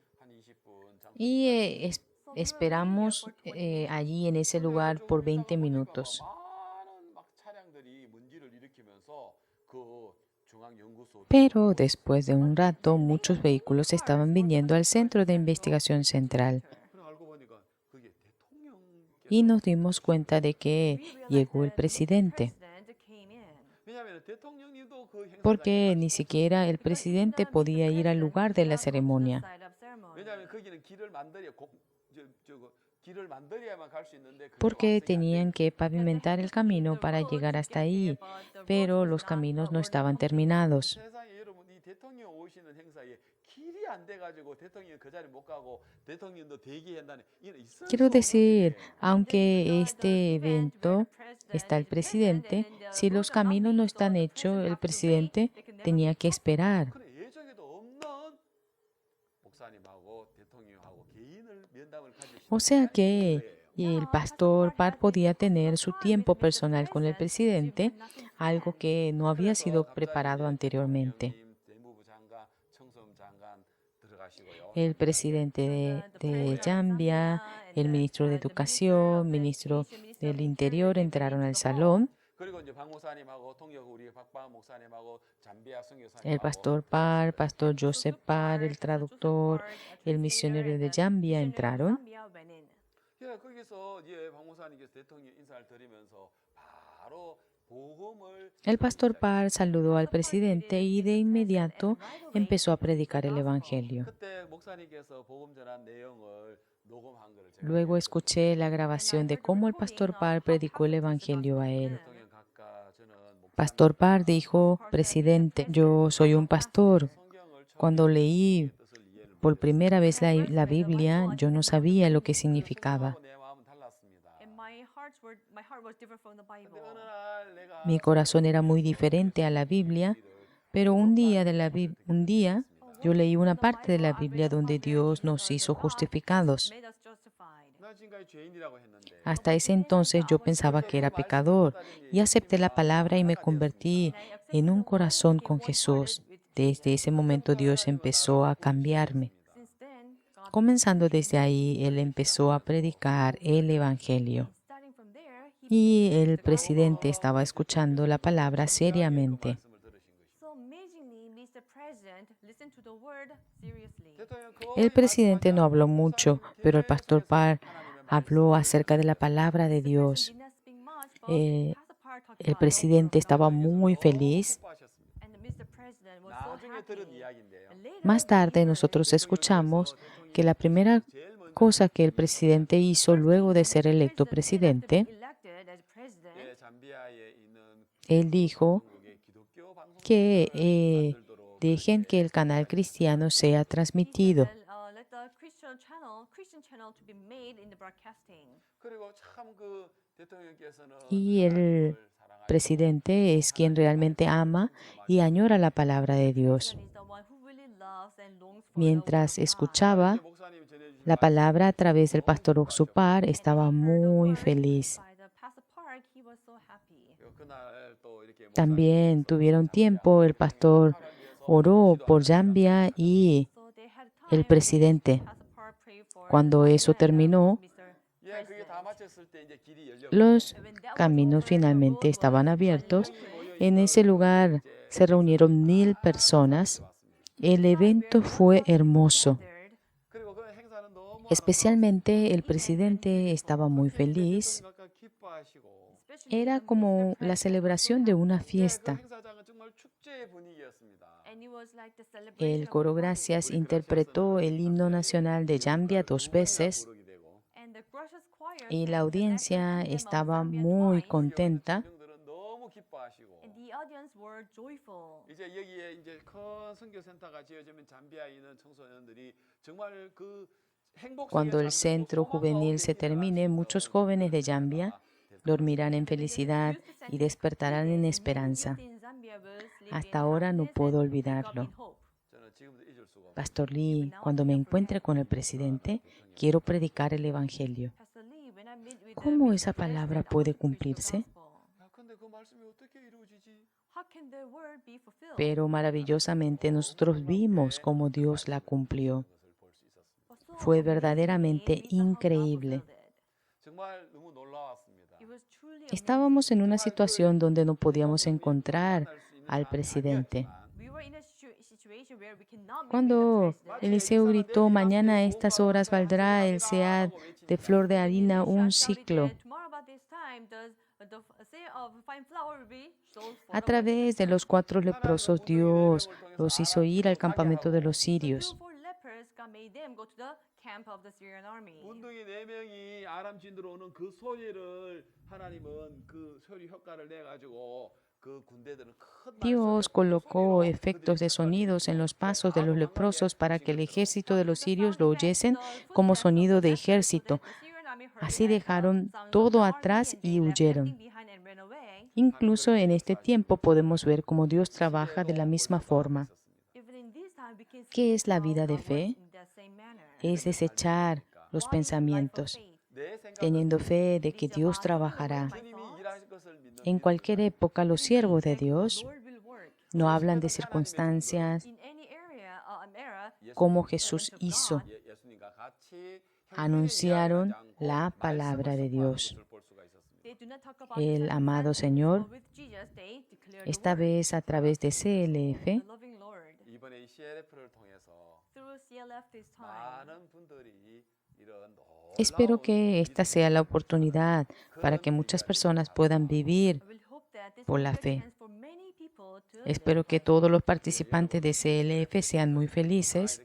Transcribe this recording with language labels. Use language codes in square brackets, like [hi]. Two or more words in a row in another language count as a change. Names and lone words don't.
[ko] 한 20분 잠깐 [es] Y esperamos allí en ese lugar por 20 minutos. [ko] 많은 막 차량들이 문제를 일으키면서 그 중앙 연구소 [es] Pero después de un rato, muchos vehículos estaban viniendo al Centro de Investigación Central [ko] 그래 알고 보니까 그게 대통령께서 [es] y nos dimos cuenta de que llegó el presidente, [ko] 왜냐하면 대통령님도 그 행사장에 [es] porque ni siquiera el presidente podía ir al lugar de la ceremonia, [ko] 왜냐하면 거기는 길을 만들어야만 갈 수 있는데 그게 [es] porque [ko] 완성이 안 돼. [es] tenían que pavimentar el camino para llegar hasta ahí, pero los caminos no estaban terminados. [ko] 세상에 여러분 이 대통령 오시는 행사에 길이 안 돼가지고 대통령 그 자리 못 가고 대통령도 대기한다는 이는 있을 수 [es] Quiero [ko] 없는 [es] decir, [ko] 일이에요. [es] aunque este evento está el presidente, si los caminos no están hechos, el presidente tenía que esperar. [ko] 그래 예정에도 없는 목사님하고 대통령하고 개인을 면담을 가질 수 [es] O sea [ko] 있는 [es] que [ko] 거예요. [es] el pastor Parr podía tener su tiempo personal con el presidente, algo que no había sido preparado anteriormente. [ko] 대무부 장관, 청소부 장관 들어가시고요. [es] El presidente de Zambia, el ministro de Educación, ministro del Interior entraron al salón. [ko] 그리고 이제 박 목사님하고 통역 우리 박박 목사님하고 잠비아 선교사님하고 [es] El pastor Parr, pastor Joseph Parr, el traductor, el misionero de Zambia entraron. [ko] 거기서 이제 박 목사님께서 대통령 인사를 드리면서 바로 복음을 [es] El pastor Parr saludó al presidente y de inmediato empezó a predicar el evangelio. [ko] 그때 목사님께서 복음 전한 내용을 녹음한 거를 제가 [es] Luego escuché la grabación de cómo el pastor Parr predicó el evangelio a él. [ko] 대통령 각각 저는 [es] Pastor Parr dijo, presidente, yo soy un pastor. [ko] 성경을 처음 [es] Cuando leí [ko] 뜻을 이해를 [es] por primera vez la Biblia, yo no sabía lo que significaba. [ko] 내 마음은 달랐습니다. [en] My heart was different from the Bible. [ko] 근데 어느 날 내가 [es] Mi corazón era muy diferente a la Biblia, pero un día yo leí una parte de la Biblia donde Dios nos hizo justificados. [en] Made us justified. [ko] 나 지금까지 죄인이라고 했는데 [es] Hasta ese entonces yo pensaba que era pecador y acepté la palabra y me convertí en un corazón con Jesús. Desde ese momento Dios empezó a cambiarme. [en] Since then, God [es] Comenzando desde ahí, él empezó a predicar el Evangelio. [en] Starting from there, he [es] Y el presidente estaba escuchando la palabra seriamente. [ko] 말씀을 들으신 것이죠. [en] so amazingly, Mr. President listened to the word seriously. [ko] 대통령 [es] El presidente no habló mucho, pero el pastor Parr habló acerca de la palabra de Dios. [en] Did not speak much, but Eh, Pastor Parr talked [es] El [en] about it. [es] presidente estaba muy feliz. [en] And Mr. President was so [ko] 나중에 들은 [en] happy. [ko] 이야기인데요. [en] And later [es] Más [en] we [es] tarde [en] heard [es] nosotros escuchamos que la primera cosa que el presidente hizo luego de ser electo presidente, [en] elected as president, [ko] 예, 잠비아에 있는 [es] él dijo [ko] 중국의 기독교 방송 [es] que [ko] 만들도록 [es] dejen que el canal cristiano sea transmitido. [en] let the Christian channel to be made in the broadcasting. [ko] 그리고 참 그 대통령께서는 [es] Y el presidente es quien realmente ama y añora la palabra de Dios. [en] President is the one who really loves and longs for [es] Mientras [en] the word of God. [es] escuchaba [ko] 목사님 전해주신 [es] la palabra a través del pastor Oxupar, estaba muy feliz. [en] By the Pastor Park, he was so happy. [ko] 그날 또 이렇게 [es] También tuvieron tiempo, el pastor oró por Zambia y [en] So they had [es] el [en] time. [es] presidente. [en] Pastor Park prayed for [es] Cuando [en] the [es] eso [en] Zambia [es] terminó, [en] Mr. [ko] 예, 그게 다 마쳤을 때 이제 길이 열려. [es] los [en] And when that was [es] caminos [en] over, the [es] finalmente [en] road [es] estaban [en] was [es] abiertos. [en] finally open. [es] En ese lugar se reunieron 1000 personas. El evento fue hermoso. [en] Gathered. [ko] 그리고 그 행사는 너무 [es] Especialmente el presidente estaba muy feliz. [ko] 생각과 기뻐하시고 [en] Especially [es] Era [en] the [es] como [en] Mr. [es] la [en] President [es] celebración de una [ko] 예, 그 [es] fiesta. [ko] 행사장은 정말 축제의 분위기였습니다. [en] and it was like the celebration [es] El [en] of a [es] coro [en] party. [es] Gracias interpretó el himno nacional de Zambia 2 veces [ko] 부르게 되고 [en] And the Gracias Choir [es] y [en] sang [es] la [en] the [es] audiencia [en] national anthem of [es] estaba [en] Zambia [es] muy [en] twice. [es] contenta. [ko] 청중들은 너무 기뻐하시고 [en] And the audience were joyful. [ko] 이제 여기에 이제 큰 선교센터가 지어지면 잠비아에 있는 청소년들이 정말 그 행복 [es] Cuando el centro juvenil se termine, muchos jóvenes de Zambia dormirán en felicidad y despertarán en esperanza. Hasta ahora no puedo olvidarlo. [ko] 저는 지금도 잊을 수가 없어요. [es] Pastor Lee, cuando me encuentre con el presidente, quiero predicar el Evangelio. ¿Cómo esa palabra puede cumplirse? [ko] 야, 근데 그 말씀이 어떻게 이루어지지? [es] Pero maravillosamente nosotros vimos cómo Dios la cumplió. Fue verdaderamente increíble. [ko] 정말 너무 놀라웠습니다. [es] Estábamos en una situación donde no podíamos encontrar al presidente. Cuando Eliseo gritó, mañana a estas horas valdrá el sead de flor de harina un ciclo. A través de los 4 leprosos, Dios los hizo ir al campamento de los sirios. [ko] 문둥이 4명이 아람 진으로 오는 그 소리를 하나님은 그 소리 효과를 내 가지고 그 군대들은 큰 [es] Dios colocó efectos de sonidos en los pasos de los leprosos para que el ejército de los sirios lo oyesen como sonido de ejército. Así dejaron todo atrás y huyeron. Incluso en este tiempo podemos ver cómo Dios trabaja de la misma forma. ¿Qué es la vida de fe? Es desechar los pensamientos, teniendo fe de que Dios trabajará. [ko] 주님이 일하실 것을 믿는 [es] En cualquier época, los siervos de Dios no hablan de circunstancias como Jesús hizo. [ko] 예수님과 같이 [es] Anunciaron la palabra de Dios. El amado Señor, esta vez a través de CLF, [ko] 이번에 이 CLF를 통해서 많은 분들이 이런 [es] espero que esta sea la oportunidad para que muchas personas puedan vivir por la fe. Espero que todos los participantes de CLF sean muy felices